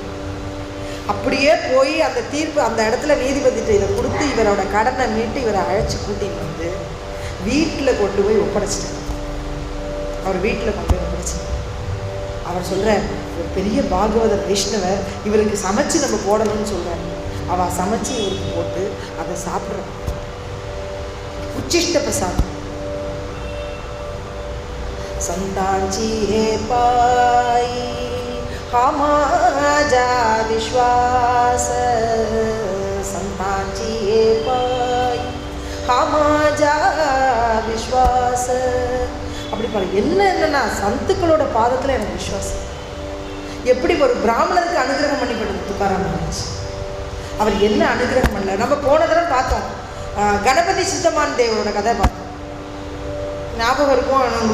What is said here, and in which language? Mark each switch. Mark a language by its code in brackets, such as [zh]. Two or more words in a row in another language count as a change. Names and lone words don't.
[ta] அப்படியே போய் அந்த தீர்ப்பு அந்த இடத்துல நீதிபதிட்ட இதை கொடுத்து இவரோட கடனை மீட்டு இவரை அழைச்சி கூட்டின்னு வந்து வீட்டில் கொண்டு போய் ஒப்படைச்சிட்டார். அவர் வீட்டில் கொண்டு போய் ஒப்படைச்சார். அவர் சொல்கிறார், ஒரு பெரிய பாகவதர் வைஷ்ணவர், இவருக்கு சமைச்சு நம்ம போடணும்னு சொல்கிறார். அவள் சமைச்சு இவருக்கு போட்டு அதை சாப்பிட்றான். உச்சிஷ்ட பிரசாதம். [mr] संतांची हे पाई हा माझा विश्वास, संतांची हे पाई हा माझा विश्वास. [ta] அப்படி பாரு, என்னன்னா சந்துக்களோட பாதத்தில் எனக்கு விஸ்வாசம். எப்படி ஒரு பிராமணருக்கு அனுகிரகம் பண்ணிப்படுது துக்காராம் மகாராஜ். அவர் என்ன அனுகிரகம் பண்ணல. நம்ம போன தடவை பார்த்தோம், கணபதி சித்தமான் தேவரோட கதை பார்த்தோம், ஞாபகம் இருக்கும்.